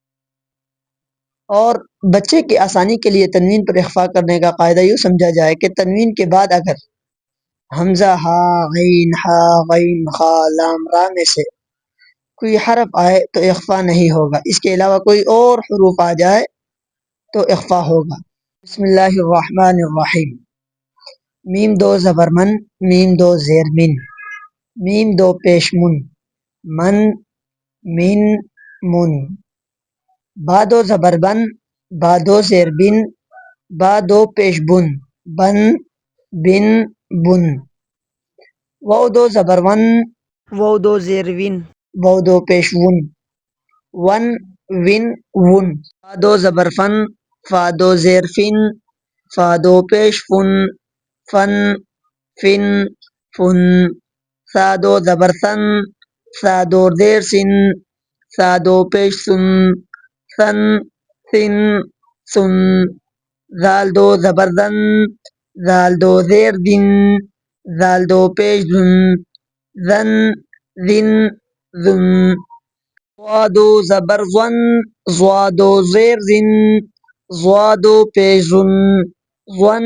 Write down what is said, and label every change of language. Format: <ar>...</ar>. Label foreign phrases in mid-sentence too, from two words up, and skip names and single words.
<ur>اور بچے کی آسانی کے لیے تنوین پر اخفا کرنے کا قاعدہ یوں سمجھا جائے کہ تنوین کے بعد اگر حمزہ ہا غین خا لام را میں سے کوئی حرف آئے تو اخفا نہیں ہوگا، اس کے علاوہ کوئی اور حروف آ جائے تو اخفا ہوگا۔</ur> <ar>بسم اللہ الرحمن الرحیم۔</ar> <ur>میم دو زبر من، میم دو زیر من، میم دو پیش من، من من من، با دو زبر بن، با دو زیر بن، با دو پیش بن، بن بن بن، واو دو زبر ون، واو دو زیر ون، واو دو پیش ون، ون ون ون، فا دو زبر فن، فا دو زیر فن، فا دو پیش فن، فن فن فن، سا دو زبر سن، سا دو زیر سن، سا دو پیش سن، سن سن سن، زال دو زبر زن، زال دو زیر دن، زال دو پیش زن، زن زن زن، ضا دو زبر ظن، ضا دو زیر زن، ضا دو پیش زن، ظن</ur>